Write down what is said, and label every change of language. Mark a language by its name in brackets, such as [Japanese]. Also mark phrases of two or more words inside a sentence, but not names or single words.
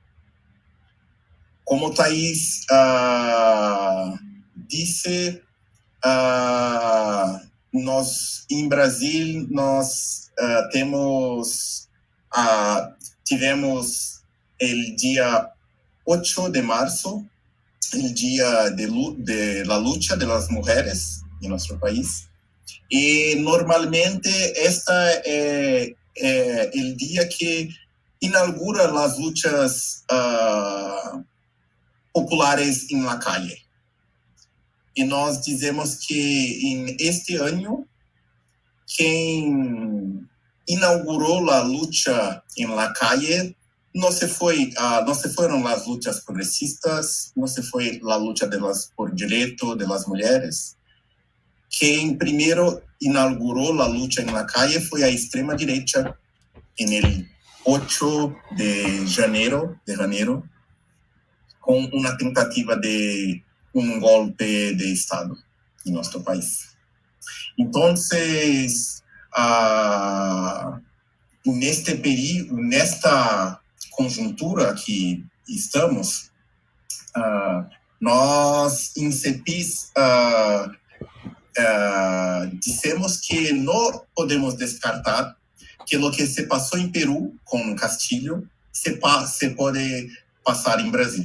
[Portuguese] Como Thaís disse, nós em Brasil tivemos o dia 8 de março, o dia [Spanish] de la lucha de las mujeres [Portuguese] em nosso país. E normalmente esta é o dia que inaugura as lutas populares em [Spanish] la calle. [Portuguese] E nós dizemos que em este ano quem inaugurou a luta em [Spanish] la calle [Portuguese] não se foram as lutas progressistas, não se foi a luta por direito das mulheres. Quem primeiro inaugurou a luta em [Spanish] la calle [Portuguese] foi a extrema direita em el 8 de janeiro, com uma tentativa de golpe de Estado em nosso país. Então, neste período, nesta conjuntura que estamos, nós em CEPIS dissemos que não podemos descartar que o que se passou em Peru com Castilho se pode passar em Brasil.